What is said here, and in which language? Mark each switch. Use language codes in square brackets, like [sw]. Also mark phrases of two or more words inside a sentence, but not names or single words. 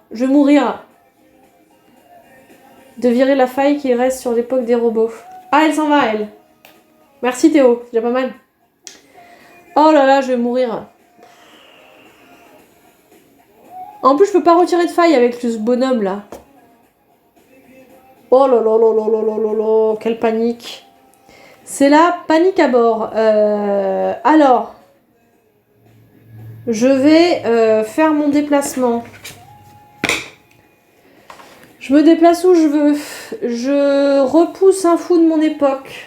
[fr] Je vais mourir. De virer la faille qui reste sur l'époque des robots. Ah, elle s'en va, elle. Merci, Théo. C'est déjà pas mal. Oh là là, je vais mourir. En plus, je peux pas retirer de faille avec ce bonhomme, là. Oh là là là là là là là là. Quelle panique. C'est la panique à bord. Alors... Je vais faire mon déplacement. Je me déplace où je veux. Je repousse un fou de mon époque.